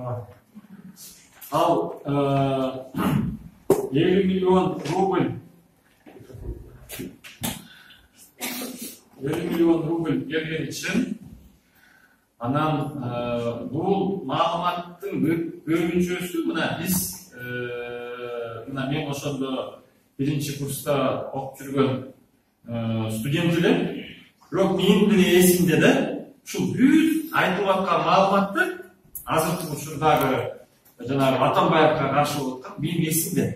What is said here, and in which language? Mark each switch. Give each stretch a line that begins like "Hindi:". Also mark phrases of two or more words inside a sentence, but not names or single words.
Kyrgyz: Ал 50 миллион рубль 50 миллион рубль берген үшін анан бұл маалыматтың көбүнчөсү мына биз мына мен ошондо биринчи курста окуп жүргөн студент элем. Бирок менин деле эсимде да ушул бүт айтылып аткан маалыматты азыркы учурдагы жанагы Атамбаевка каршы болуп аткан менин эсимде.